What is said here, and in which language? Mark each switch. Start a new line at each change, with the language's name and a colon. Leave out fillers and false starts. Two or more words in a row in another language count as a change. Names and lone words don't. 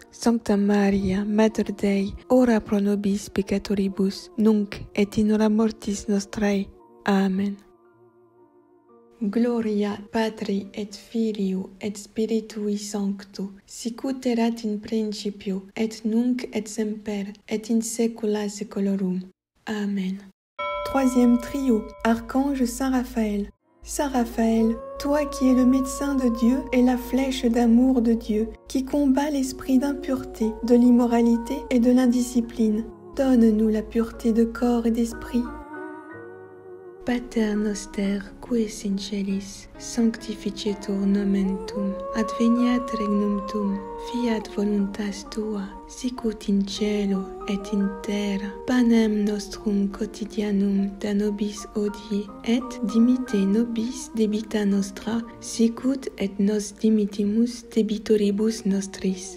Latin: Sancta Maria, Mater Dei, ora pro nobis peccatoribus, nunc et in hora mortis nostrae. Amen. Gloria Patri et Filio et Spiritui Sancto, sicut erat in principio, et nunc et semper, et in saecula saeculorum. Amen.
French: Troisième trio, Archange Saint Raphaël. Saint Raphaël, toi qui es le médecin de Dieu et la flèche d'amour de Dieu, qui combat l'esprit d'impureté, de l'immoralité et de l'indiscipline, donne-nous la pureté de corps et d'esprit.
Latin: Pater noster, qui es in celis, sanctificetur nomen tuum, adveniat regnum tuum, fiat voluntas tua, sicut in cielo et in terra. Panem nostrum quotidianum da nobis hodie, et dimitte nobis debita nostra, sicut et nos dimittimus debitoribus nostris.